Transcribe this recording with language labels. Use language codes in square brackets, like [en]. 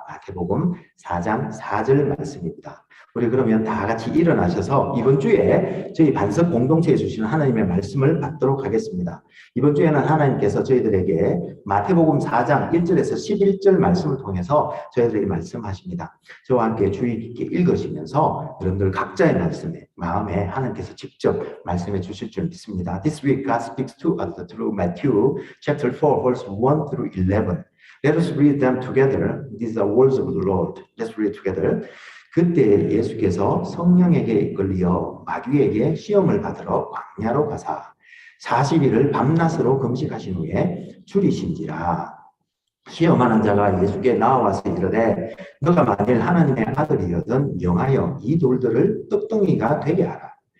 [ko] 마태복음 4장 4절 말씀입니다. 우리 그러면 다 같이 일어나셔서 이번 주에 저희 반석 공동체에 주시는 하나님의 말씀을 받도록 하겠습니다. 이번 주에는 하나님께서 저희들에게 마태복음 4장 1절에서 11절 말씀을 통해서 저희들에게 말씀하십니다. 저와 함께 주의 깊게 읽으시면서 여러분들 각자의 말씀에 마음에 하나님께서 직접 말씀해 주실 줄 믿습니다. [en] This week God speaks to us through Matthew chapter 4 verse 1 through 11. Let us read them together. These are words of the Lord. Let's read together. [ko] 그때 예수께서 성령에게 이끌려 마귀에게 시험을 받으러 광야로 가사 40일을 밤낮으로 금식하신 후에 줄이신지라. 시험하는 자가 예수께 나와서 이르되 너가 만일 하나님의 아들이거든 명하여 이 돌들을 떡덩이가 되게 하라.